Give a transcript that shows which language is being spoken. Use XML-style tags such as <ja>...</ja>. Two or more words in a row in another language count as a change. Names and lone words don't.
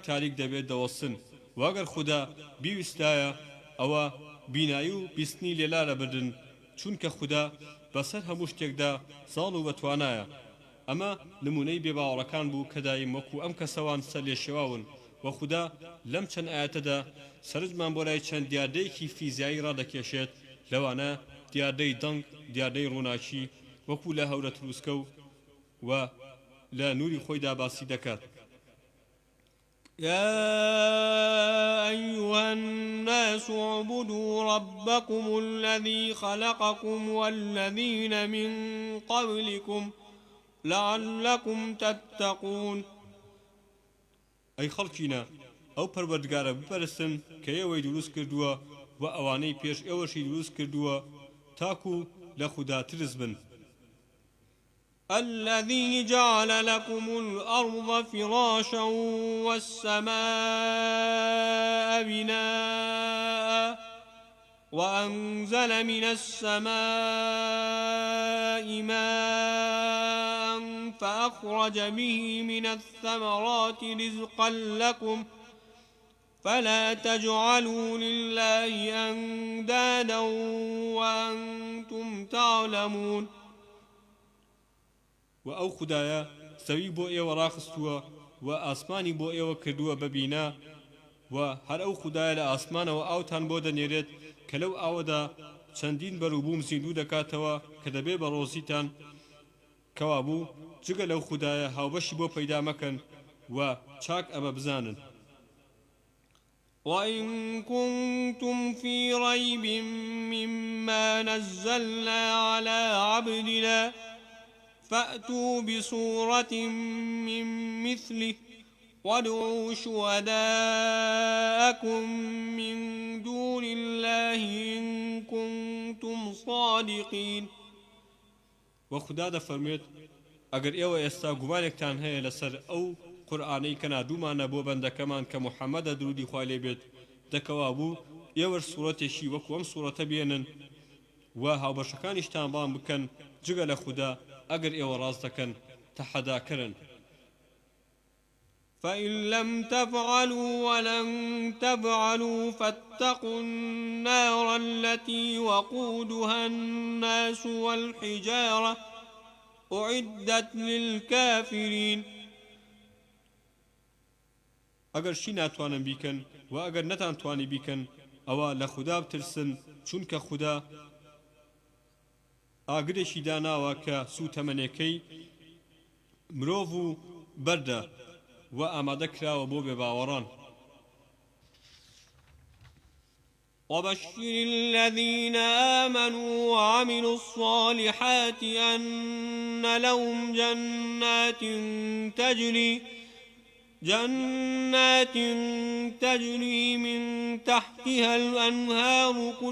<ckb>تاریک دەبێت دەوەستن واگەر خوددا بیویستایە ئەوە بینایی و بیستنی لێلا لەبردن چونکە خوددا بەسەر هەموو شتێکدا ساڵ و بەتوانایە ئەمە نمونەی بێباوەڕەکان بوو کە دایم وەکو ئەم کەسەوان سەر لێ شێواون و خوددا لەم چەند ئاەتەدا سەرنجمان بۆ لای چەند دیاردەیەکی فیزیایی ڕادەکێشێت لەوانە دیاردەی دەنگ دیاردەی ڕووناکی وەکو لە هەورە تروسکە و لە نووری خۆیدا باسی دەکات</ckb> <ar>يا أيها الناس اعبدوا ربكم الذي خلقكم والذين من قبلكم لعلكم تتقون</ar> <ckb>ئەی خەڵکینە ئەو پەروەردگارە بپەرستن کە ئێوەی دروست کردووە و ئەوانەی پێش ئێوەشی دروست کردووە تاکو لە خوددا ترس بن</ckb> <ar>الذي جعل لكم الأرض فراشا والسماء بناء وأنزل من السماء ماء فأخرج به من الثمرات رزقا لكم فلا تجعلوا لله أندادا وأنتم تعلمون</ar> <ckb>و ئەو خودایە سەوی بۆ ئێوە ڕاخستووە و ئاسمانی بۆ ئێوە کردووە بەبینا و هەر ئەو خودایە لە ئاسمانەوە ئاوتان بۆ دەنێرێت کە لەو ئاوەدا چەندین بەرووبووم زیندوو دەکاتەوە کە دەبێ بە ڕۆزیتان کەوابوو جگە لەو خودایە هاوبەشی بۆ پەیدا مەکەن و چاک ئەمە بزانن</ckb> <ar>وإن كنتم في ريب مما نزلنا على عبدنا فأتوا بسورة من مثله وادعوا شهداءكم من دون الله إن كنتم صادقين</ar> <ckb>وخدا دەفەرمێت ئەگەر ئێوە ئێستا گومانێکتان هەیە لەسەر ئەو قورئانەی کە نادوومانە بۆ بەندەکەمان کە محەممەدە درودی خوای لێ بێت دەکەوا بوو ئێوە سوورەتێکی وەکو ئەم سوورەتە بێنن و هاوبەشەکانیشتان بان بکەن جگە لە خوددا ئەگەر ئێوە ڕاست دەکەن تەحەداکردن</ckb> <ar>فإن لم تفعلوا ولن تفعلوا فاتقوا النار التي وقودها الناس والحجارة أعدت للكافرين</ar> <ckb>ئەگەر شی ناتوانن بیکەن و ئەگەر نەتانتوانی بیکەن ئەوە لە خوددا بترسن چونکە خوددا ئاگرێکی داناوە کە سوتەمەنەکەی مرۆڤ و بەردە و ئامادە کراوە بۆ بێباوەڕان</ckb> <ar>وبشر الذين آمنوا وعملوا الصالحات أن لهم جنات تجري من تحتها الأنهار</ar>